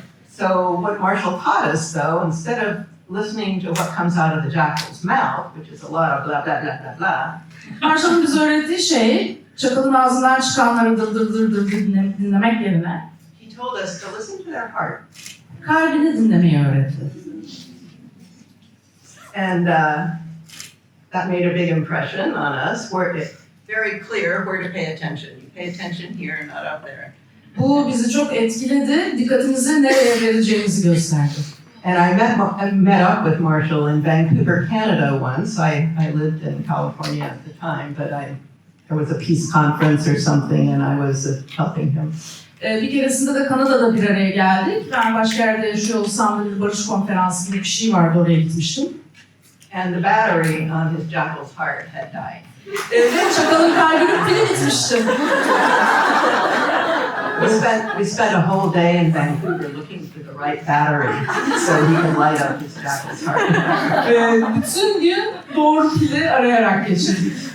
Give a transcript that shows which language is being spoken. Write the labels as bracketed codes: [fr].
[en] So what Marshall taught us, though, instead of listening to what comes out of the jackal's mouth, which is a lot of blah, blah, blah, blah, blah. [tr] Marshall'ın bize öğrettiği şey, çakalın ağzından çıkanları dır dinlemek yerine [en] He told us to listen to their heart. [tr] kalbini dinlemeyi öğretti. [en] And that made a big impression on us. It's very clear where to pay attention. You pay attention here, not up there. [tr] Bu bizi çok etkiledi, dikkatimizi nereye vereceğimizi gösterdi. [en] And I met up with Marshall in Vancouver, Canada once. I lived in California at the time, but there was a peace conference or something, and I was helping him. [tr] Bir keresinde de Kanada'da bir araya geldik. Ben başka yerde yaşıyor olsam da bir barış konferansı gibi bir şey vardı, oraya gitmiştim. [en] And the battery on his jackal's heart had died. [tr] Ve çakalın kalbinin pili bitmişti. [en] We spent a whole day in Vancouver looking for the right battery so he could light up his jackal's heart. [tr] Bütün gün doğru pili arayarak geçirdik.